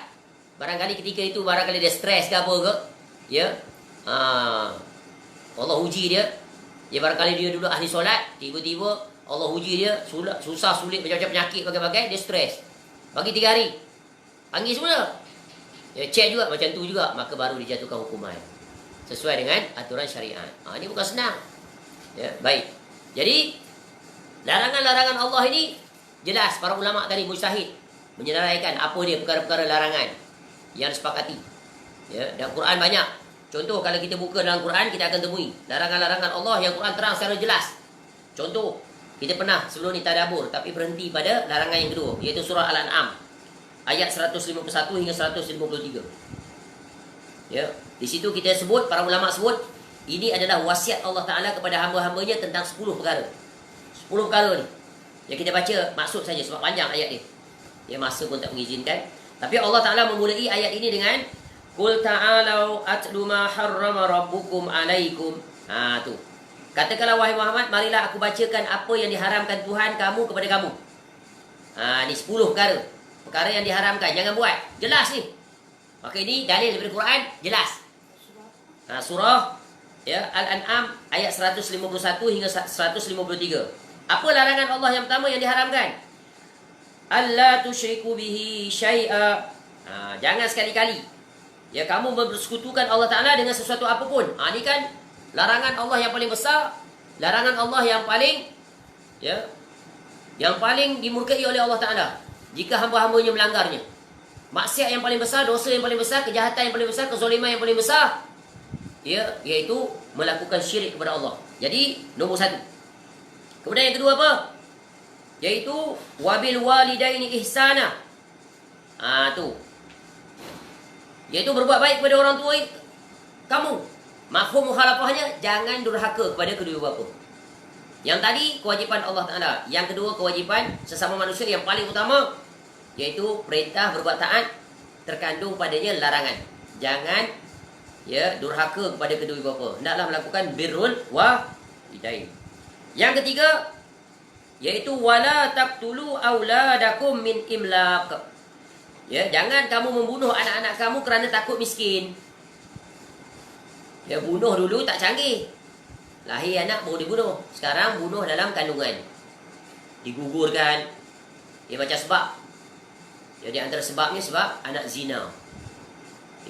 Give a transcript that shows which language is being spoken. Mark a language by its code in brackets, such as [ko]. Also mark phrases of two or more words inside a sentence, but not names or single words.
[ms] Barangkali ketika itu, barangkali dia stres ke apa ke. Ya. Allah uji dia. Ya, barangkali dia dulu ahli solat. Tiba-tiba Allah uji dia. Susah, sulit, macam-macam penyakit, bagai-bagai. Dia stres. Bagi 3 hari. Panggil semula. Ya, cek juga. Macam tu juga. Maka baru dijatuhkan hukuman. Sesuai dengan aturan syariat. Ini bukan senang. Ya, baik. Jadi, larangan-larangan Allah ini jelas para ulama tadi mujtahid menyelesaikan apa dia perkara-perkara larangan yang disepakati. Ya, dan Quran banyak. Contoh kalau kita buka dalam Quran, kita akan temui larangan-larangan Allah yang Quran terang secara jelas. Contoh, kita pernah sebelum ni tadabbur tapi berhenti pada larangan yang kedua, iaitu surah Al-An'am ayat 151 hingga 153. Ya, di situ kita sebut, para ulama sebut, ini adalah wasiat Allah Ta'ala kepada hamba-hambanya tentang 10 perkara. 10 perkara ni. Yang kita baca maksud saja sebab panjang ayat ni. Ya, masa pun tak mengizinkan. Tapi Allah Ta'ala memulai ayat ini dengan [ar] قل تعالوا أتل ما حرم ربكم عليكم. [ms] Tu. Katakanlah wahai Muhammad, marilah aku bacakan apa yang diharamkan Tuhan kamu kepada kamu. Ni 10 perkara. Perkara yang diharamkan, jangan buat. Jelas ni. Maka ini dalil daripada Quran, jelas. Surah ya, Al-An'am ayat 151 hingga 153. Apa larangan Allah yang pertama yang diharamkan? [ar] ألا تشركوا به شيئا. [ms] Jangan sekali-kali ya kamu bersekutukan Allah Ta'ala dengan sesuatu apapun. Ini kan larangan Allah yang paling besar, larangan Allah yang paling ya, yang paling dimurkai oleh Allah Ta'ala jika hamba-hambanya melanggarnya. Maksiat yang paling besar, dosa yang paling besar, kejahatan yang paling besar, kezaliman yang paling besar, ya, iaitu melakukan syirik kepada Allah. Jadi nombor 1. Kemudian yang kedua apa? Iaitu [ar] وبالوالدين إحسانا. [ms] Tu. Iaitu berbuat baik kepada orang tua kamu. Mafhum mukhalafahnya, jangan durhaka kepada kedua bapa. Yang tadi kewajipan Allah Ta'ala. Yang kedua kewajipan sesama manusia yang paling utama, iaitu perintah berbuat taat, terkandung padanya larangan. Jangan ya durhaka kepada kedua bapa. Hendaklah melakukan [ar] بر الوالدين. [ms] Yang ketiga iaitu [ar] ولا تقتلوا أولادكم من إملاق. [ms] Ya, jangan kamu membunuh anak-anak kamu kerana takut miskin. Ya, bunuh dulu tak canggih. Lahir anak baru dibunuh. Sekarang bunuh dalam kandungan. Digugurkan. Ya, macam sebab. Jadi antara sebabnya sebab anak zina.